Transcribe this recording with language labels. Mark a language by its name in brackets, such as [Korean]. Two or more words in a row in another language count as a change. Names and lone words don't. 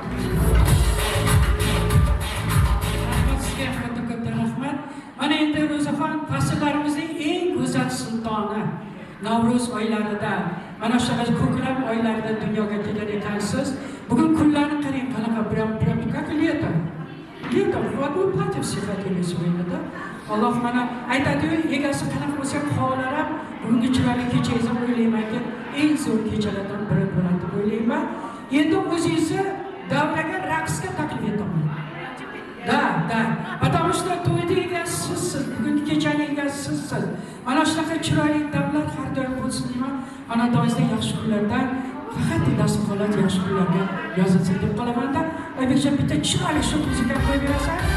[Uzbek] Sizga katta rahmat. Mana endi Ro'zaxon faslarimizning eng go'zal sultoni. Navro'z oylarida, mana shunaqa ko'klam oylarida dunyoga kelgan ekansiz. Bugun kunlarni qarang, qanaqa [Russian] прям как лето. Лето, вот вы платье все хотели сегодня, да? [Uzbek] Alloh mana aytadi-yu, egasi qanaqa bo'lsa qo'llar ham bugungi chiroyli kechangizni o'ylaymanki, eng zo'r kechalardan biri bo'ladi deb o'ylayman. Endi o'zingizni davraga raqsga taklif etaman. Da. [Russian] Потому что [Uzbek] to'yda egasi sizsiz, bugungi kechaning egasi sizsiz. Mana shunaqa chiroyli damlar har doim bo'lsin deyman. Xonadoningizda yaxshi kunlardan faqat dasturxonlar yaxshi kunlarga yozilsin deb qolaman-da. Oybekcha bitta chiroyli shu muzika qo'yib berasan.